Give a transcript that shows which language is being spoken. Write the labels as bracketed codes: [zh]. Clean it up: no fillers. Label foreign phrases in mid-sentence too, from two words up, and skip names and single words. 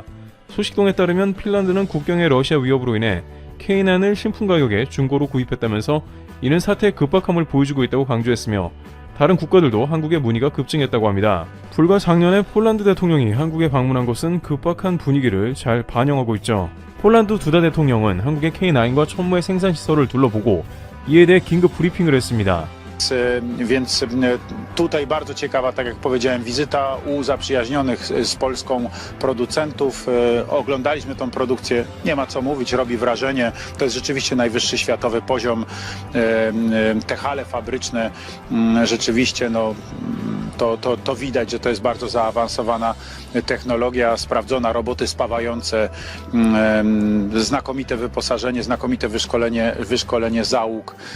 [ko] 소식통에 따르면 핀란드는 국경의 러시아 위협으로 인해 K9을 신품 가격에 중고로 구입했다면서 이는 사태의 급박함을 보여주고 있다고 강조했으며 다른 국가들도 한국의 문의가 급증했다고 합니다. 불과 작년에 폴란드 대통령이 한국에 방문한 것은 급박한 분위기를 잘 반영하고 있죠. 폴란드 두다 대통령은 한국의 K9과 천무의 생산시설을 둘러보고 이에 대해 긴급 브리핑을 했습니다. [pl] Więc tutaj bardzo ciekawa, tak jak powiedziałem, wizyta u zaprzyjaźnionych z Polską producentów. Oglądaliśmy tą produkcję, nie ma co mówić, robi wrażenie. To jest rzeczywiście najwyższy światowy poziom. Te hale fabryczne rzeczywiście, no, to widać, że to jest bardzo zaawansowana technologia, sprawdzona, roboty spawające, znakomite wyposażenie, znakomite wyszkolenie załóg.